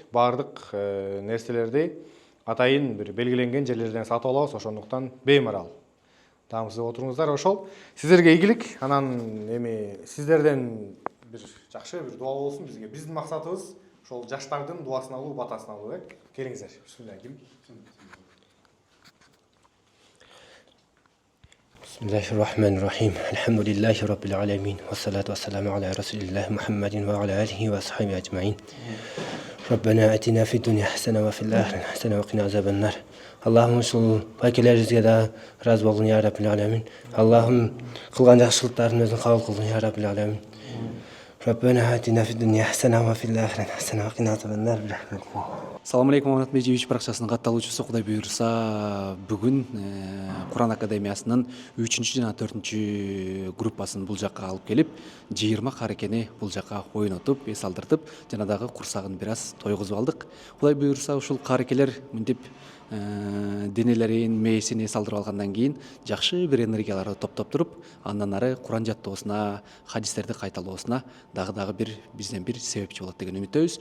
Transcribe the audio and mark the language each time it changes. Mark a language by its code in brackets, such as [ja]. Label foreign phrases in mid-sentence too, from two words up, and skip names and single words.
[ky] Баардык нерселерди атайын бир белгиленген жерлерден сатып алабыз, ошондуктан беймарал. Даамсыз отуруңуздар. Ошол сиздерге ийгилик. Анан сиздерден бир жакшы бир дуа болсун бизге. Биздин максатыбыз ошол жаштардын дуасын алуу, батасын алуу. Келиңиздер. Бисмилlah. [ar] بسم الله الرحمن الرحيم الحمد لله رب العالمين والصلاة والسلام على رسول الله محمد وعلى آله وصحبه أجمعين ربنا آتنا في الدنيا حسنة وفي الآخرة حسنة وقنا عذاب النار اللهم صل [ky] باقيلерибизге да разы болгун [ar] يا رب العالمين [ky] Аллахым кылган жакшылыктарын өзүң кабыл кылгын [ar] يا رب العالمين ربنا آتنا في الدنيا حسنة وفي الآخرة حسنة وقنا عذاب النار برحمتك. السلام عليكم [ky] Аманат медиа баракчасынын катталуучусу, Кудай буйрса бүгүн Куран академиясынын 3 жана 4 группасын бул жакка алып келип, 20 карекени бул жакка ойнотуп, эс алдыртып, жана дагы курсагын бир аз тойгузуп алдык. Кудай буйрса ушул карекелер мынтип денелерин мээсин эс алдырып алгандан кийин жакшы бир энергияларды топтоп туруп андан ары куран жаттоосуна, хадистерди кайталоосуна дагы бир бизден бир себепчи болот деген үмүттөбүз.